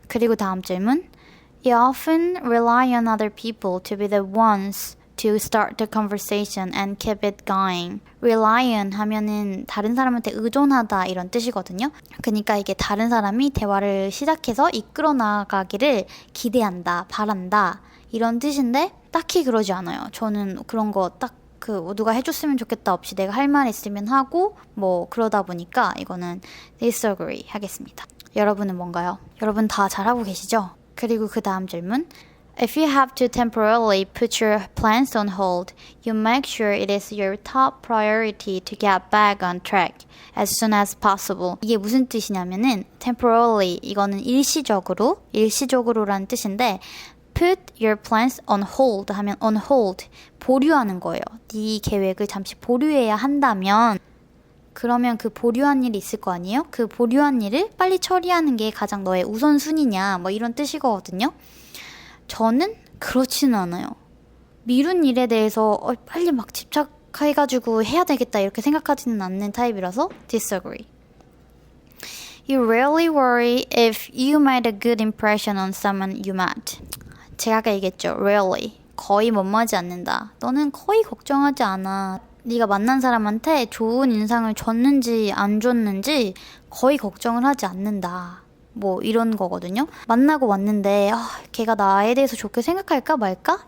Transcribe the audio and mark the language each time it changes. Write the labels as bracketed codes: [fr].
[ko] 그리고 다음 질문. [en] You often rely on other people to be the ones to start the conversation and keep it going. [ko] rely on 하면은 다른 사람한테 의존하다 이런 뜻이거든요. 그러니까 이게 다른 사람이 대화를 시작해서 이끌어 나가기를 기대한다, 바란다 이런 뜻인데 딱히 그러지 않아요. 저는 그런 거 딱 누가 해줬으면 좋겠다 없이 내가 할 말 있으면 하고 뭐 그러다 보니까 이거는 disagree 하겠습니다. 여러분은 뭔가요? 여러분 다 잘하고 계시죠? 그리고 그 다음 질문. [en] If you have to temporarily put your plans on hold, you make sure it is your top priority to get back on track as soon as possible. [ko] 이게 무슨 뜻이냐면은 temporarily 이거는 일시적으로라는 뜻인데 [en] put your plans on hold [ko] 하면 on hold 보류하는 거예요. 네 계획을 잠시 보류해야 한다면 그러면 그 보류한 일이 있을 거 아니에요? 그 보류한 일을 빨리 처리하는 게 가장 너의 우선순위냐 뭐 이런 뜻이거든요. 저는 그렇지는 않아요. 미룬 일에 대해서 빨리 막 집착해가지고 해야 되겠다 이렇게 생각하지는 않는 타입이라서 disagree. [en] You rarely worry if you made a good impression on someone you met. [ko] 제가 아까 얘기했죠. rarely. 거의 못마지 않는다. 너는 거의 걱정하지 않아. 네가 만난 사람한테 좋은 인상을 줬는지 안 줬는지 거의 걱정을 하지 않는다. 뭐 이런 거거든요. 만나고 왔는데 걔가 나에 대해서 좋게 생각할까 말까?